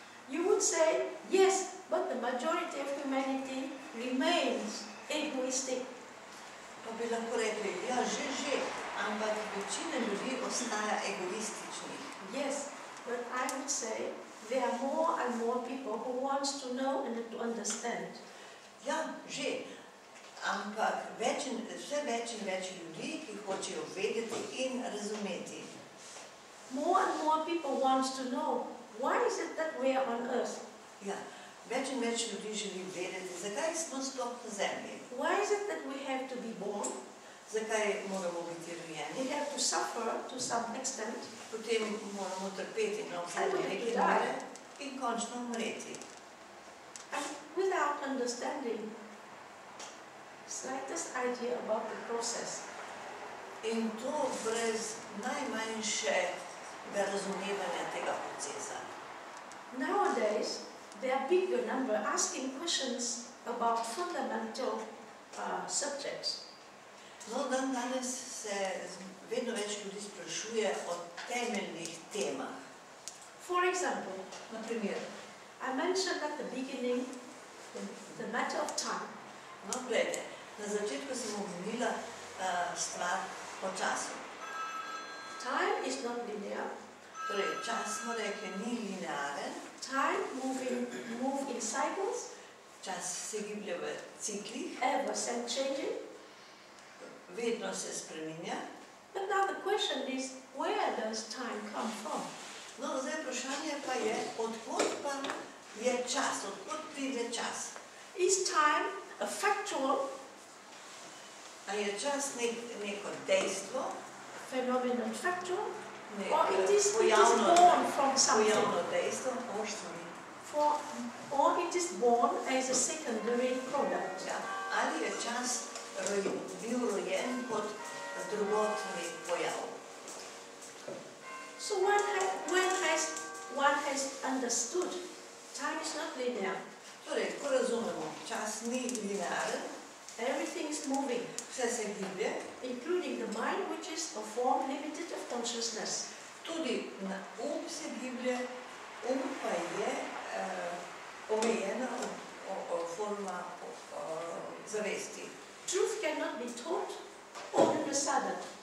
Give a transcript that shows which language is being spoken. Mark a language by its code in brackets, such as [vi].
[en] You would say, yes, but the majority of humanity remains egoistic. [sl] Pa bi lahko rekli, ja, že, ampak večina ljudi ostaja egoističnih. [en] Yes, but I would say there are more and more people who want to know and to understand. [sl] Ja, že, ampak vse več in več ljudi, ki hočejo vedeti in razumeti. [en] More and more people want to know why is it that we are on earth? [sl] Ja, več in več ljudi želi vedeti, zakaj smo sploh na zemlji. [en] Why is it that we have to be born? [sl] Zakaj moramo biti rojeni, [en] We have to suffer to some extent, [sl] potem moramo trpeti na vsaj do neke mere in končno umreti. [en] and without understanding slightest idea about the process. [sl] In to brez najmanjšega razumevanja tega procesa. [en] Nowadays, there are bigger number asking questions about fundamental subjects. [sl] No, danes se vedno več ljudi sprašuje o temeljnih temah. [en] For example, [sl] Na primer, [en] I mentioned at the beginning the matter of time. [sl] no, glede, na začetku sem omenila stvar o času. [en] Time is not linear. [sl] Torej, čas smo rekli ni linearen, [en] Time move in cycles, [sl] čas se giblje v ciklih, [en] ever changing. [sl] vedno se spreminja. [en] But now the question is, where does time come from? [sl] No, zdaj vprašanje pa je, odkot pa je čas, odkot pride čas. [en] Is time a factual [sl] A je čas neko dejstvo, [en] phenomenon, factual, [sl] neko [en] or it is [sl] pojavno [en] born from something, [sl] dejstvo, [en] or it is born as a secondary product? [sl] ja. Ali je čas bil rojen kot drugotni pojav. [en] So one has understood time is not linear. [sl] Torej, ko razumemo, čas ni linearen, [en] Everything is moving, [sl] vse se giblje, [en] including the mind, which is a form limited of consciousness. [sl] tudi na se giblje, pa je omejena forma zavesti. [en] To truth cannot be taught all in a sudden.